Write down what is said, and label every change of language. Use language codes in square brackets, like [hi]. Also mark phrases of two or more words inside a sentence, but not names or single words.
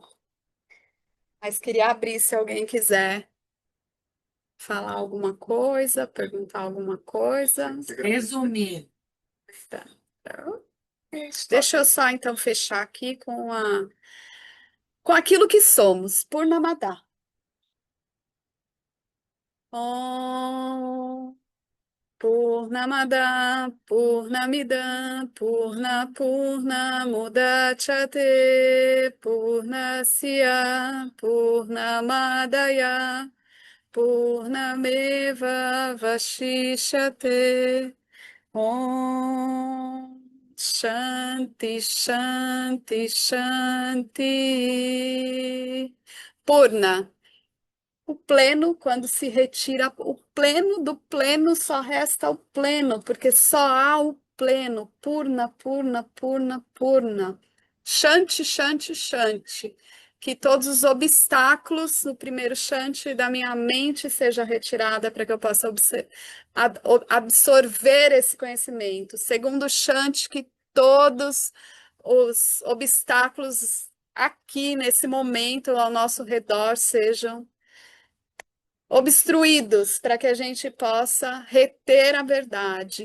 [pt] Mas queria abrir se alguém quiser falar alguma coisa, perguntar alguma coisa. Resumir. Tá. Deixa eu só então fechar aqui com aquilo que somos, Purnamada. [sa] ॐ पूर्णमद पूर्णमिदम् पूर्णमुदच्यते पूर्णस्य पूर्णमदाय पूर्णमेव वशिष्यते. ॐ शान्ति शान्ति शान्ति. [pt] Purna. O pleno, quando se retira o pleno do pleno, só resta o pleno, porque só há o pleno. [sa] पूर्ण, पूर्ण, पूर्ण, पूर्ण. शान्ति, शान्ति, शान्ति. [pt] Que todos os obstáculos no primeiro shanti da minha mente seja retirada para que eu possa absorver esse conhecimento. Segundo shanti, que todos os obstáculos aqui nesse momento ao nosso redor sejam obstruídos para que a gente possa reter a verdade.